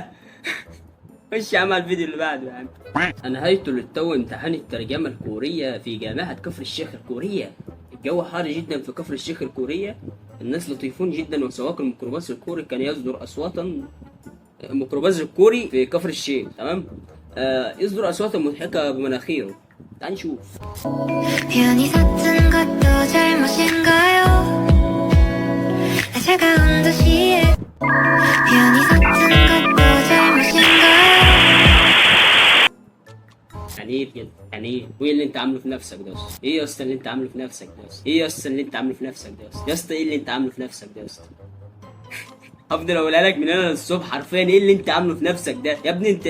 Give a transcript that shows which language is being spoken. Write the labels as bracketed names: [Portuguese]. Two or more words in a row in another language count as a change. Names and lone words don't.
[Arabic] خش يا عم على الفيديو اللي بعده يا عم. انهيت للتو امتحان الترجمه الكوريه في جامعه كفر الشيخ الكوريه. الجو حار جدا في كفر الشيخ الكوريه، الناس لطيفون جدا، وسواق الميكروباص الكوري كان يصدر اصواتا. الميكروباص الكوري في كفر الشيخ تمام يصدر اصواتا مضحكه بمناخيره. تعال نشوف. [Korean] 편히 샀던 것도 잘못인가요? 나 차가운 도시에 편히 샀던 것도 잘못인가요? [Arabic] يعني ايه بجد؟ يعني ايه؟ وايه اللي انت عامله في نفسك ده يا اسطى؟ ايه يا اسطى اللي انت عامله في نفسك ده يا اسطى؟ ايه يا اسطى اللي انت عامله في نفسك ده يا اسطى؟ يا اسطى ايه اللي انت عامله في نفسك ده يا اسطى؟ هفضل اقولها لك من هنا للصبح حرفيا. ايه اللي انت عامله في نفسك ده يا ابني انت؟